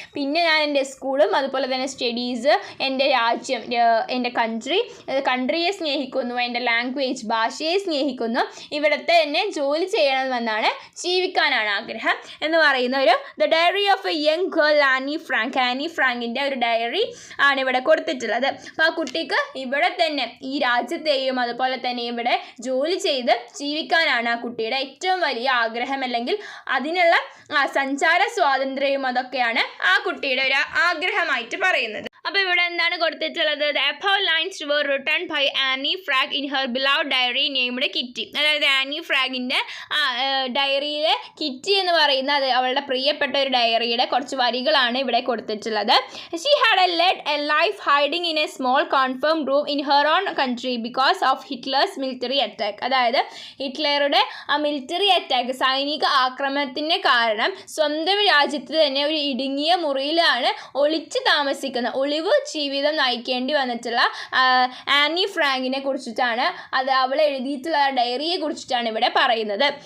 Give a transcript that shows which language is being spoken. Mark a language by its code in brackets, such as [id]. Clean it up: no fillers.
[ml] പിന്നെ ഞാൻ എൻ്റെ സ്കൂളും അതുപോലെ തന്നെ സ്റ്റഡീസ്, എൻ്റെ രാജ്യം, എൻ്റെ കൺട്രിയെ സ്നേഹിക്കുന്നു, എൻ്റെ ലാംഗ്വേജ്, ഭാഷയെ സ്നേഹിക്കുന്നു, ഇവിടുത്തെ തന്നെ ജോലി ചെയ്യണമെന്നാണ്, ജീവിക്കാനാണ് ആഗ്രഹം എന്ന് പറയുന്ന ഒരു the diary of A young girl Annie ഫ്രാങ്കിൻ്റെ ഒരു ഡയറി ആണ് ഇവിടെ കൊടുത്തിട്ടുള്ളത്. അപ്പോൾ ആ കുട്ടിക്ക് ഇവിടെ തന്നെ ഈ രാജ്യത്തെയും അതുപോലെ തന്നെ ഇവിടെ ജോലി ചെയ്ത് ജീവിക്കാനാണ് ആ കുട്ടിയുടെ ഏറ്റവും വലിയ ആഗ്രഹം, അല്ലെങ്കിൽ അതിനുള്ള സഞ്ചാര സ്വാതന്ത്ര്യവും അതൊക്കെയാണ് ആ കുട്ടിയുടെ ഒരു ആഗ്രഹമായിട്ട് പറയുന്നത്. അപ്പോൾ ഇവിടെ എന്താണ് കൊടുത്തിട്ടുള്ളത്, [en] The above lines were written by Anne Frank in her beloved diary named Kitty. [ml] അതായത് ആനി ഫ്രാങ്കിൻ്റെ ഡയറിയിലെ കിറ്റി എന്ന് പറയുന്ന അവളുടെ പ്രിയപ്പെട്ട ഒരു ഡയറിയുടെ കുറച്ച് വരികളാണ് ഇവിടെ കൊടുത്തിട്ടുള്ളത്. [en] She had led a life hiding in a small confirmed room in her own country because of Hitler's military attack. [ml] അതായത് ഹിറ്റ്ലറുടെ മിലിറ്ററി അറ്റാക്ക്, സൈനിക ആക്രമണത്തിന് കാരണം സ്വന്തം രാജ്യത്ത് തന്നെ ഒരു ഇടുങ്ങിയ മുറിയിലാണ് ഒളിച്ച് താമസിക്കുന്ന, ഒളിവ് ജീവിതം നയിക്കേണ്ടി വന്നിട്ടുള്ള ആനി ഫ്രാങ്കിനെ കുറിച്ചിട്ടാണ്, അത് അവൾ എഴുതിയിട്ടുള്ള ഡയറിയെ കുറിച്ചിട്ടാണ് ഇവിടെ പറയുന്നത്.